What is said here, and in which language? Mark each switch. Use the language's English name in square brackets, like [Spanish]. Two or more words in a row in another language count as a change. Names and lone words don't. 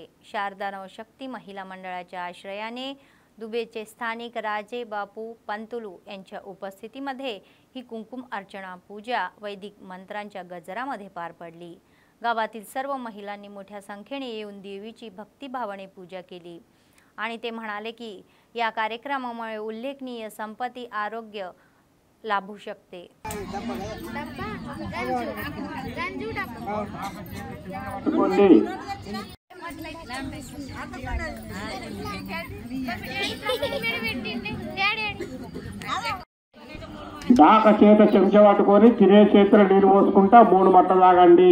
[Marathi] शारदा नवशक्ती महिला मंडळाच्या आश्रयाने दुबेचे स्थानिक राजे बापू पंतुलू यांच्या उपस्थितीमध्ये ही कुंकुम अर्चना पूजा वैदिक मंत्रांच्या गजरामध्ये पार पडली. गावातील सर्व महिलांनी मोठ्या संख्येने येऊन देवीची भक्तिभावाने पूजा केली आणि ते म्हणाले की या कार्यक्रमामुळे उल्लेखनीय संपत्ती, आरोग्य लाभू शकते. [Telugu] దాక చేత చెంచా పట్టుకొని తినే చేతులు నీళ్ళు పోసుకుంటా 3 మట్టలు తాగండి.